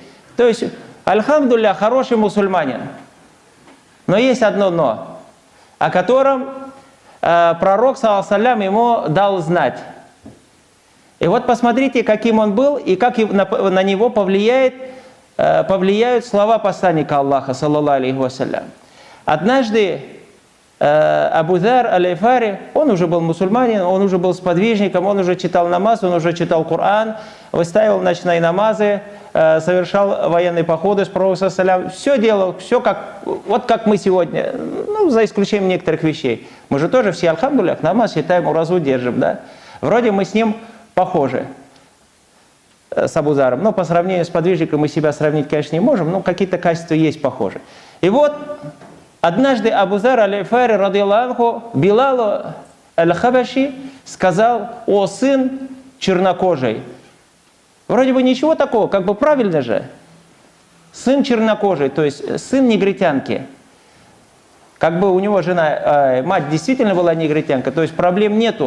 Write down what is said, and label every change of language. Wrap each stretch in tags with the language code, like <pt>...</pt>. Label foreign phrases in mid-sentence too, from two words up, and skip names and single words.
<ru>То есть, альхамдулля, хороший мусульманин. Но есть одно «но», о котором пророк,</ru> <ar>صلى الله عليه,</ar> <ru>ему дал знать. И вот посмотрите, каким он был, и как на него повлияют слова посланника Аллаха,</ru> <ar>صلى الله عليه وسلم.</ar> <ru>Однажды Абу Зар аль-Ифари, он уже был мусульманин, он уже был сподвижником, он уже читал намаз, он уже читал Коран, выстаивал ночные намазы, совершал военные походы с пророком, все делал, все вот как мы сегодня, ну, за исключением некоторых вещей. Мы же тоже все, альхамдулиллах, намаз считаем, уразу держим, да? Вроде мы с ним похожи, с Абу-Заром. Но по сравнению с подвижником мы себя сравнить, конечно, не можем, но какие-то качества есть похожи. И вот однажды Абу-Зар аль-Гифари,</ru> <ar>رضي الله عنه,</ar> <ru>Билалу аль-Хабаши сказал: «О сын чернокожий». Вроде бы ничего такого, как бы правильно же. Сын чернокожий, то есть сын негритянки. Как бы у него жена, мать действительно была негритянка, то есть проблем нету.</ru>